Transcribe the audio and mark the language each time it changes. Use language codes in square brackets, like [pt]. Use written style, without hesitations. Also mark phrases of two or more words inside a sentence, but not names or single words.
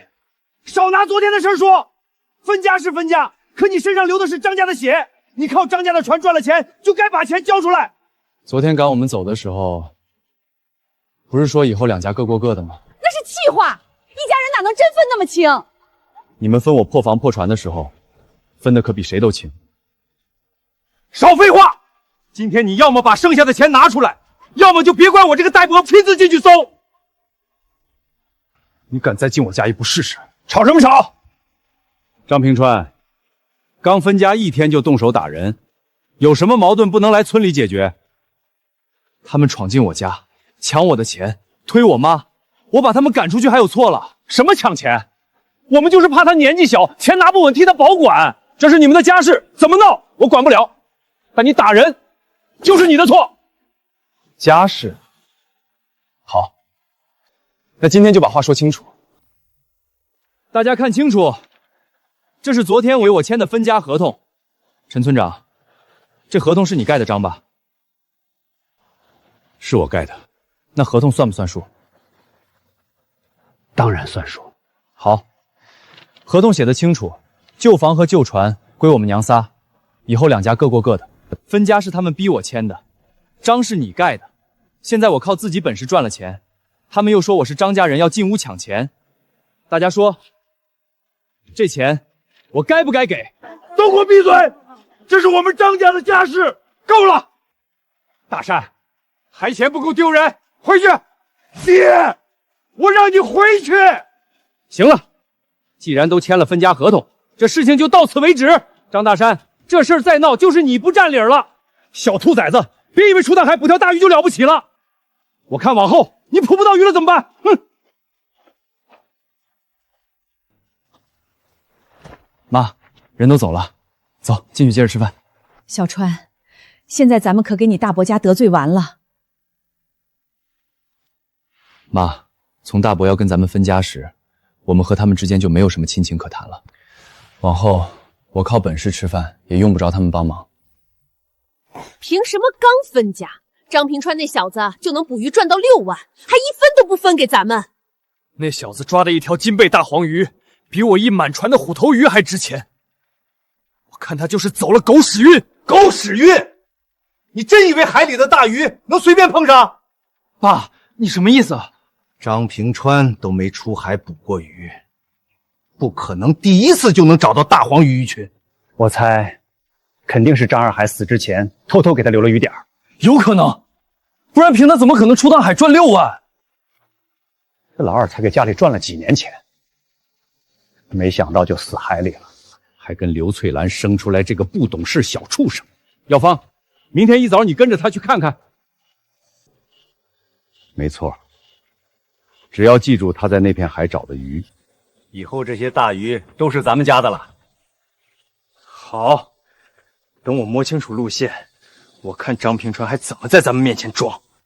[zh] 少拿昨天的事說，分家是分家，可你身上流的是張家的血，你靠張家的船賺了錢，就該把錢交出來。昨天趕我們走的時候，不是說以後2家各過各的嗎？那是氣話，一家人哪能真分那麼清？你們分我破房破船的時候，分的可比誰都清。少廢話！今天你要麼把剩下的錢拿出來，要麼就別怪我這個代伯親自進去搜。你敢再進我家一步試試？吵什麼吵？張平川，剛分家1天就動手打人，有什麼矛盾不能來村裡解決？他們闖進我家，搶我的錢，推我媽，我把他們趕出去還有錯了？什麼搶錢？我们就是怕他年紀小，錢拿不穩，替他保管。這是你們的家事，怎麼鬧我管不了。但你打人，就是你的錯。家事。好，那今天就把話說清楚。大家看清楚，這是昨天委我簽的分家合同。陳村長，這合同是你蓋的章吧？是我蓋的。那合同算不算數？當然算數。好，合同寫得清楚，舊房和舊船歸我們娘仨，以後兩家各過各的。分家是他們逼我簽的，章是你蓋的。現在我靠自己本事賺了錢，他們又說我是張家人要進屋搶錢。大家說，這錢我該不該給？都給我閉嘴！這是我們張家的家事，夠了！大山，還嫌不夠丟人？回去！爹，我讓你回去！行了，既然都簽了分家合同，這事情就到此為止。張大山，這事兒再鬧就是你不占理了。小兔崽子，別以為出大海捕條大魚就了不起了。我看往後你捕不到魚了怎麼辦？哼！媽，人都走了，走進去接着吃飯。小川，現在咱們可給你大伯家得罪完了。媽，從大伯要跟咱們分家時，我們和他們之間就沒有什麼親情可談了。往後我靠本事吃飯，也用不着他們幫忙。憑什麼剛分家，張平川那小子就能捕魚賺到6萬，還一分都不分給咱們？那小子抓的一條金貝大黃魚，比我一滿船的虎頭魚還值錢。我看他就是走了狗屎運。狗屎運？你真以為海裡的大魚能隨便碰上？爸，你什麼意思啊？張平川都沒出海捕過魚，不可能第一次就能找到大黃魚魚群。我猜，肯定是張二海死之前偷偷給他留了魚點。有可能，不然憑他怎麼可能出趟海賺6萬？這老二才給家裡賺了幾年錢，沒想到就死海裡了，還跟劉翠蘭生出來這個不懂事小畜生。耀芳，明天一早你跟着他去看看。沒錯，只要記住他在那片海找的魚，以後這些大魚都是咱們家的了。好，等我摸清楚路線，我看張平川還怎麼在咱們面前裝。